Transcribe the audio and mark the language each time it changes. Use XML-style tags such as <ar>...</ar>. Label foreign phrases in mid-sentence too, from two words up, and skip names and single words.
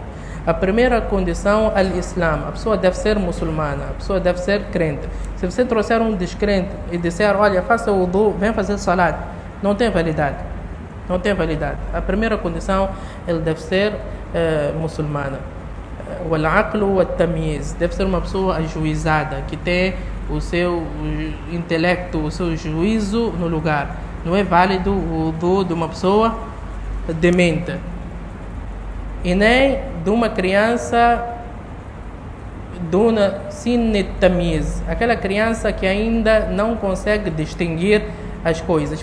<pt>A primeira condição é o Islã. A pessoa deve ser muçulmana, a pessoa deve ser crente. Se você trouxer um descrente e disser, olha, faça o wudu, vem fazer salat, não tem validade. Não tem validade. A primeira condição, ele deve ser muçulmana.</pt> <ar>O العقل والتمييز,</ar> <pt>deve ser uma pessoa ajuizada, que tem o seu intelecto, o seu juízo no lugar. Não é válido o wudu de uma pessoa demente, e nem de uma criança</pt> <ar>دون سن التمييز,</ar> <pt>aquela criança que ainda não consegue distinguir as coisas.</pt>